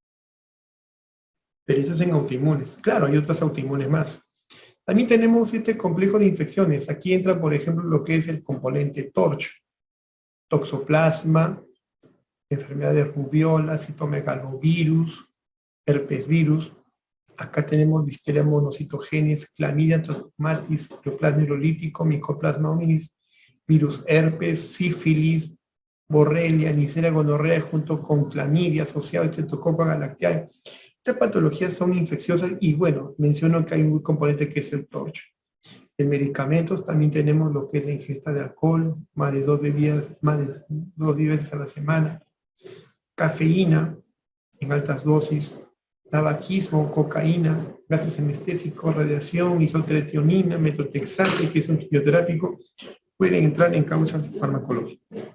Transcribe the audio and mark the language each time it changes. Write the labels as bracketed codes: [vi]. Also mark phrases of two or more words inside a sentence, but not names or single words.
[es] Pero eso es en autoinmunes. Claro, hay otras autoinmunes más. También tenemos este complejo de infecciones. Aquí entra, por ejemplo, lo que es el componente TORCH, toxoplasma, enfermedad de rubiola, citomegalovirus, herpesvirus. Acá tenemos Listeria monocitogenes, clamidia, trachomatis, neoplasma hirolítico, micoplasma hominis, virus herpes, sífilis, borrelia, Neisseria gonorrea junto con clamidia asociado al Streptococcus galactiae. Estas patologías son infecciosas y bueno, menciono que hay un componente que es el TORCH. En medicamentos también tenemos lo que es la ingesta de alcohol, más de 2 veces a la semana, cafeína en altas dosis, tabaquismo, cocaína, gases anestésicos, radiación, isotrietionina, metotrexate, que es un quimioterápico, pueden entrar en causas farmacológicas.